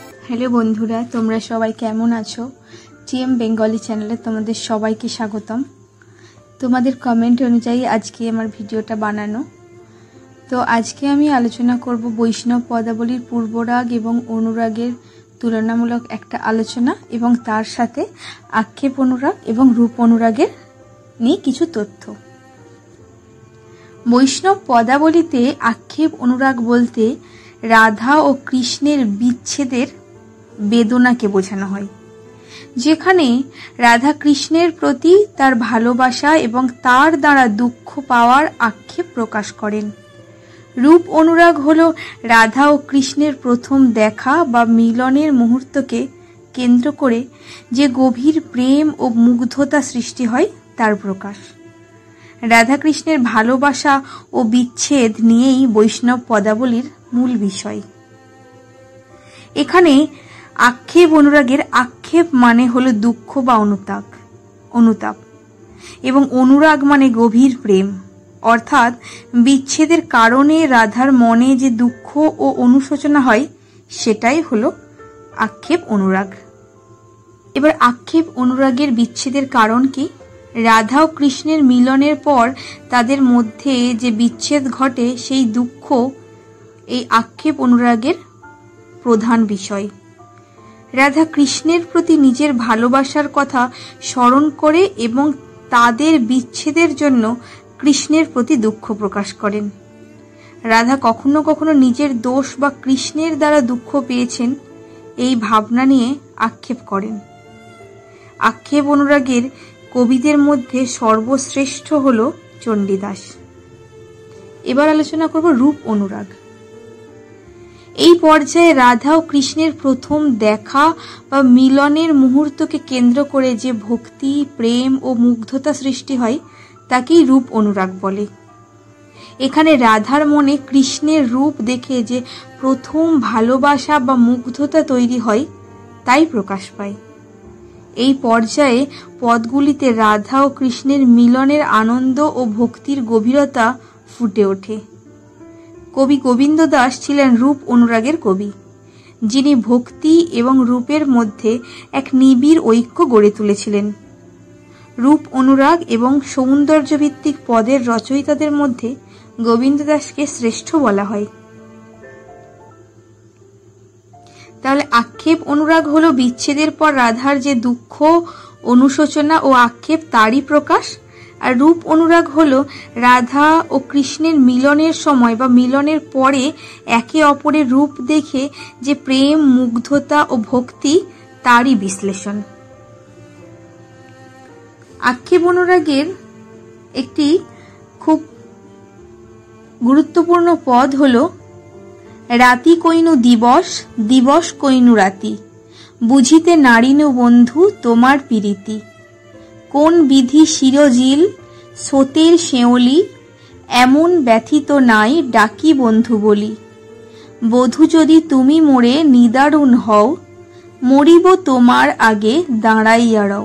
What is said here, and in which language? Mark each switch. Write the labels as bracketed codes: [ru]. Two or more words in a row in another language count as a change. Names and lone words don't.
[bn] হ্যালো বন্ধুরা তোমরা সবাই কেমন আছো। টিএম বেঙ্গলি চ্যানেলে তোমাদের সবাইকে স্বাগতম। তোমাদের কমেন্ট অনুযায়ী আজকে আমার ভিডিওটা বানানো। তো আজকে আমি আলোচনা করব বৈষ্ণব পদাবলীর পূর্বরাগ এবং অনুরাগের তুলনামূলক একটা আলোচনা এবং তার সাথে আক্ষেপ অনুরাগ এবং রূপ অনুরাগের নিয়ে কিছু তথ্য। বৈষ্ণব পদাবলীতে আক্ষেপ অনুরাগ বলতে রাধা আর কৃষ্ণের বিচ্ছেদের বেদনাকে বোঝানো হয়, যেখানে রাধা কৃষ্ণের প্রতি তার ভালোবাসা এবং তার দ্বারা দুঃখ পাওয়ার আক্ষেপ প্রকাশ করেন। রূপ অনুরাগ হলো রাধা আর কৃষ্ণের প্রথম দেখা বা মিলনের মুহূর্তকে কেন্দ্র করে যে গভীর প্রেম আর মুগ্ধতা সৃষ্টি হয় তার প্রকাশ। রাধা কৃষ্ণের ভালোবাসা আর বিচ্ছেদ নিয়েই বৈষ্ণব পদাবলীর মূল বিষয়। এখানে আক্ষেপ অনুরাগের আক্ষেপ মানে হলো দুঃখ বা অনুতাপ এবং অনুরাগ মানে গভীর প্রেম, অর্থাৎ বিচ্ছেদের কারণে রাধার মনে যে দুঃখ ও অনুশোচনা হয় সেটাই হলো আক্ষেপ অনুরাগ। এবার আক্ষেপ অনুরাগের বিচ্ছেদের কারণ কী? রাধা আর কৃষ্ণের মিলনের পর তাদের মধ্যে যে বিচ্ছেদ ঘটে সেই দুঃখ এই আক্ষেপ অনুরাগের প্রধান বিষয়। রাধা কৃষ্ণের প্রতি নিজের ভালোবাসার কথা স্মরণ করে এবং তাদের বিচ্ছেদের জন্য কৃষ্ণের প্রতি দুঃখ প্রকাশ করেন। রাধা কখনো কখনো নিজের দোষ বা কৃষ্ণের দ্বারা দুঃখ পেয়েছেন এই ভাবনা নিয়ে আক্ষেপ করেন। আক্ষেপ অনুরাগের কবিদের মধ্যে সর্বশ্রেষ্ঠ হলো চণ্ডীদাস। এবার আলোচনা করব রূপ অনুরাগ। এই পর্যায়ে রাধা ও কৃষ্ণের প্রথম দেখা বা মিলনের মুহূর্তকে কেন্দ্র করে যে ভক্তি, প্রেম ও মুগ্ধতা সৃষ্টি হয় তাকেই রূপ অনুরাগ বলে। এখানে রাধার মনে কৃষ্ণের রূপ দেখে যে প্রথম ভালোবাসা বা মুগ্ধতা তৈরি হয় তাই প্রকাশ পায়। এই পর্যায়ে পদগুলিতে রাধা ও কৃষ্ণের মিলনের আনন্দ ও ভক্তির গভীরতা ফুটে ওঠে। কবি গোবিন্দ দাস ছিলেন রূপ অনুরাগের কবি, যিনি ভক্তি এবং রূপের মধ্যে এক নিবিড় ঐক্য গড়ে তুলেছিলেন। রূপ অনুরাগ এবং সৌন্দর্য ভিত্তিক পদের রচয়িতাদের মধ্যে গোবিন্দ দাসকে শ্রেষ্ঠ বলা হয়। তাহলে আক্ষেপ অনুরাগ হলো বিচ্ছেদের পর রাধার যে দুঃখ, অনুশোচনা ও আক্ষেপ তারই প্রকাশ। আর রূপ অনুরাগ হলো রাধা আর কৃষ্ণের মিলনের সময় বা মিলনের পরে একে অপরের রূপ দেখে যে প্রেম, মুগ্ধতা আর ভক্তি তারই বিশ্লেষণ। আক্ষেপ অনুরাগের একটি খুব গুরুত্বপূর্ণ পদ হলো রাতি কৈনু দিবস, দিবস কৈনু রাতি, বুঝিতে নারিনু বঁধু তোমার পিরীতি, কোন বিধি শিরজিল সোতের শেওলি, এমন ব্যথিত নাই ডাকি বন্ধু বলি, বধূ যদি তুমি মোরে নিদারুণ হও, মরিব তোমার আগে দাঁড়াইয়া রও।